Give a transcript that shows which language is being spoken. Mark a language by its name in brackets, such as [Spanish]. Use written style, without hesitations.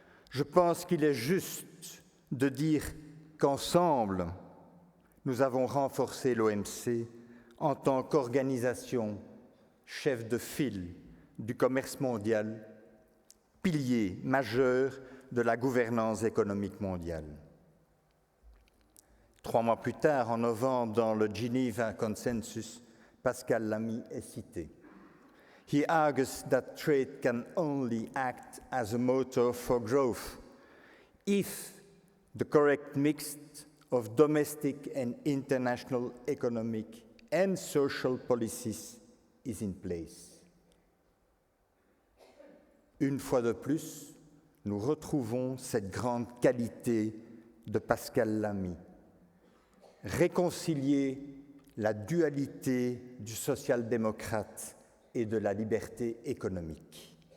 [French] Je pense qu'il est juste de dire qu'ensemble, nous avons renforcé l'OMC en tant qu'organisation chef de file du commerce mondial, pilier majeur de la gouvernance économique mondiale. 3 mois plus tard, en novembre, dans le Geneva Consensus, Pascal Lamy est cité. [English] He argues that trade can only act as a motor for growth if the correct mix of domestic and international economic and social policies is in place. [French] Une fois de plus, nous retrouvons cette grande qualité de Pascal Lamy. Réconcilier la dualité du social-démocrate et de la liberté économique.